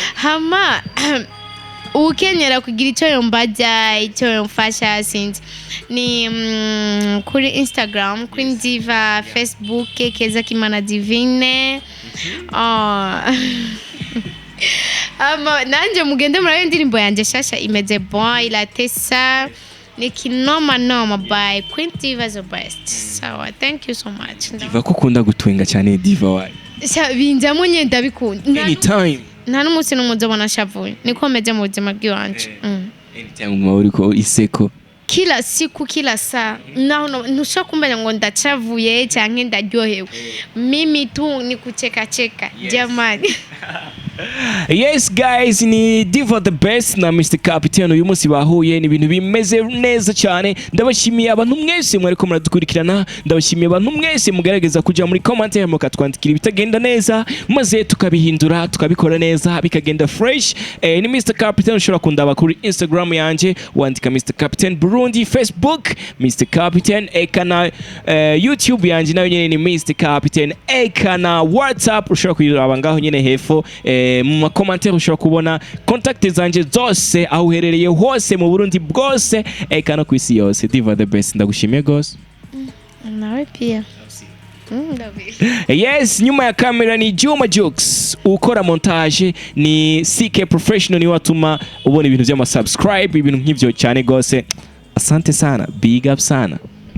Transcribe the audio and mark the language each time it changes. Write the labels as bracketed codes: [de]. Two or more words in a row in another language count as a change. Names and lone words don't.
[rn] Ukenyera kugira icyo yombaja icyo yomfasha sinzi ni kuri Instagram Queen Diva, Facebook Keza Kimana Divine. Nanje mugende murabe indirimbo yanje shasha imeze bon ilatesa ni Kinoma by Queen Diva [en] the best. So thank you so much. [rn] Diva ko kunda gutwenga cyane Diva wawe. Binjamo nyenda bikunda. Anytime. Nta n'umunsi n'umuzobona shavuye niko meze mu buzima bw'iwanje. Anytime mwari ko iseko. [sw] Kila siku kila saa [rn] ntusha kumenya ngo ndacavuye cyangwa ndaryohewe [sw] mimi tu ni kucheka jamani. [en] Yes guys, [rn] ni Diva [en] the best [rn] na Mr Captain uyu munsi bahuye ni ibintu bimeze neza cyane. Ndabashimiye abantu mwese mwari ko muradukurikirana, ndabashimiye abantu mwese mugaragaza kuja muri commentaire mukatwandikira ibitagenda neza maze tukabihindura tukabikora neza bikagenda fresh. Ni Mr Captain ushobora kundaba kuri Instagram yanje wandika Mr Captain Burundi, Facebook Mr Captain, ekana YouTube yanje nayo nyene ni Mr Captain, ekana WhatsApp ushobora kuyiraba ngaho nyene hefo. Mu makomantere ushobora kubona kontakte zanje zose aho uherereye hose mu Burundi bwose eka no kwisi yose. Diva [en] the best [rn] ndagushimiye gose. Nawe pia. Yes, nyuma ya kamera ni Juma Jux, ukora montage ni CK Professional, ni watuma ubona ibintu by'ama subscribe ibintu nk'ivyo cyane gose. [sw] Asante sana, [en] big up [sw] sana.